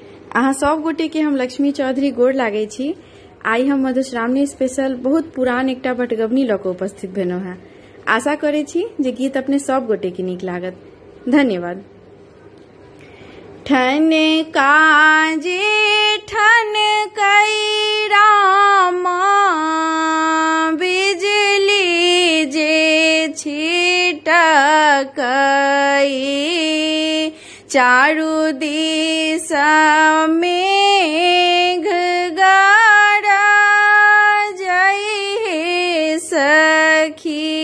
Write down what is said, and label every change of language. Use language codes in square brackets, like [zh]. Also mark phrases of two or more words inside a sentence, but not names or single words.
[mai] अहाँ सब गोटे के हम लक्ष्मी चौधरी गोड़ लागे छी। आई हम मधुश्रावणी स्पेशल बहुत पुरान एकटा बटगबनी लऽ कऽ उपस्थित भेलहुँ हैं। आशा करे छी जे गीत अपने सब गोटे के नीक लागत। धन्यवाद। ठन काजे ठन कई रामा बिजली जे छिटकई चारु दिशा मेघ गरजई सखी।